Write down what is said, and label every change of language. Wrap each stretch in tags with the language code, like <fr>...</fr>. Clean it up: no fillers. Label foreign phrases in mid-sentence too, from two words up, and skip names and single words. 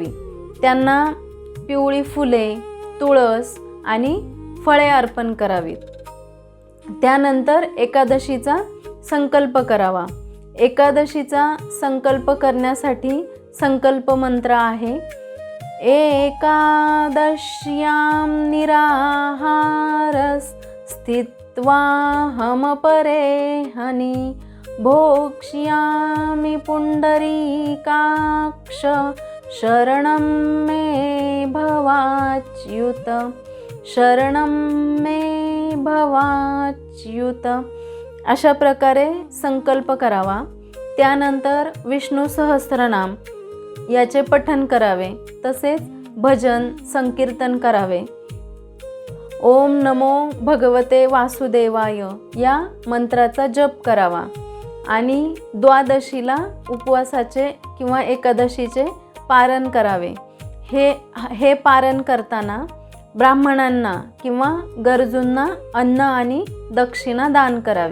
<mr>त्यांना पिवळी फुले, तुळस आणि फळे अर्पण करावीत. त्यानंतर एकादशीचा संकल्प करावा. एकादशीचा संकल्प करण्यासाठी संकल्प मंत्र आहे,</mr> <sa>एकादश्यां निराहारस् स्थित्वाहमपरेहनि भोक्ष्यामि पुंडरीकाक्ष शरणं मे भवाच्युत शरणं मे भवाच्युत.</sa> <mr>अशा प्रकारे संकल्प करावा. त्यानंतर विष्णू सहस्त्रनाम याचे पठण करावे. तसेच भजन संकीर्तन करावे.</mr> <sa>ओम नमो भगवते वासुदेवाय</sa> <mr>या मंत्राचा जप करावा आणि द्वादशीला उपवासाचे किंवा एकादशीचे पारण करावे. हे पारण करताना ब्राह्मणांना किंवा गरजूंना अन्न आणि दक्षिणा दान करावी.</mr>